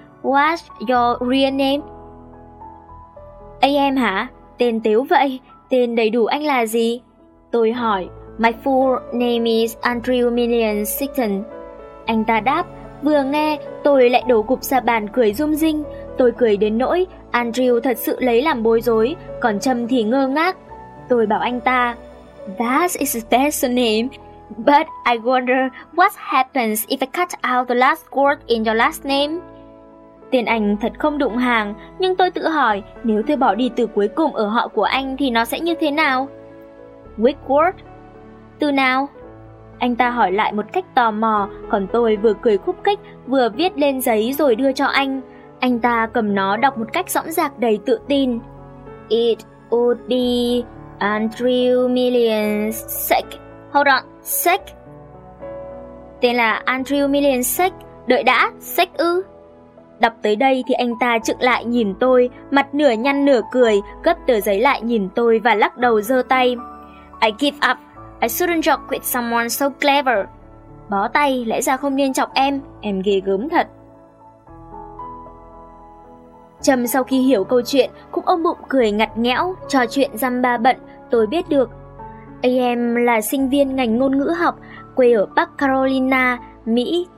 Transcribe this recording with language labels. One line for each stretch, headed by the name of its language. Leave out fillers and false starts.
English: What's your real name?
Vietnamese: AM hả? Tên tếu vậy. Tên đầy đủ anh là gì? Tôi hỏi.
English: My full name is Andrew Million Sexton.
Vietnamese: Anh ta đáp, vừa nghe tôi lại đổ gục ra bàn cười rung rinh. Tôi cười đến nỗi Andrew thật sự lấy làm bối rối, còn Trâm thì ngơ ngác. Tôi bảo anh ta,
English: that is a special name, but I wonder what happens if I cut out the last word in your last name.
Vietnamese: Tên anh thật không đụng hàng, nhưng tôi tự hỏi nếu tôi bỏ đi từ cuối cùng ở họ của anh thì nó sẽ như thế nào?
English: Weak word?
Vietnamese: Từ nào? Anh ta hỏi lại một cách tò mò, còn tôi vừa cười khúc khích vừa viết lên giấy rồi đưa cho anh. Anh ta cầm nó đọc một cách dõng dạc đầy tự tin.
English: It would be Andrew Million Sick. Hold on, Sick.
Vietnamese: Tên là Andrew Million Sick. Đợi đã, Sick ư? Đọc tới đây thì anh ta chựng lại nhìn tôi, mặt nửa nhăn nửa cười, gấp tờ giấy lại nhìn tôi và lắc đầu giơ tay.
English: I give up. I shouldn't joke with someone so clever.
Vietnamese: Bó tay, lẽ ra không nên chọc em ghê gớm thật. Trâm sau khi hiểu câu chuyện cũng ôm bụng cười ngặt nghẽo, trò chuyện dăm ba bận, tôi biết được. Em là sinh viên ngành ngôn ngữ học, quê ở Bắc Carolina, Mỹ.